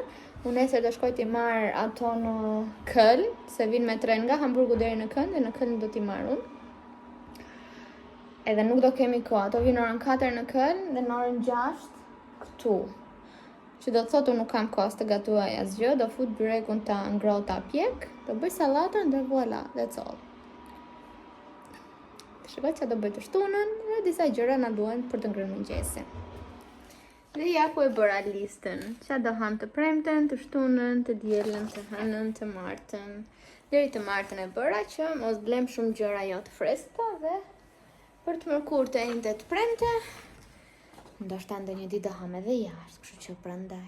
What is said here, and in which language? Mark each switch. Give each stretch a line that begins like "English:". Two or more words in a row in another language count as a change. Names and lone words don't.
Albanian: Unë nesër do shkoj t'i marr ato në Köln, se vinë me tren nga Hamburgu deri në Köln dhe në Köln do t'i marr unë. Edhe nuk do kemi kohë. Ato vinë orën 4 në Köln dhe në orën 6 këtu. Që do të thotë unë nuk kam kohë të gatuaj asgjë, do fut byrekun ta ngroh ta pjek, do bëj sallatën dhe voilà,
English: that's all.
Albanian: Shikoj që do bëj të shtunën dhe disa gjëra na duhen për të ngrënë mëngjesin. Dhe ja ku e bëra listën. Qa do ham të premten, të shtunën, të dielën, të hënën, të martën. Deri të martën e bëra që mos blem shumë gjëra jo të freskëta dhe për të mërkurë të njëjtë të premte, ndoshta ndonjë ditë do ham edhe jashtë, kështu që prandaj.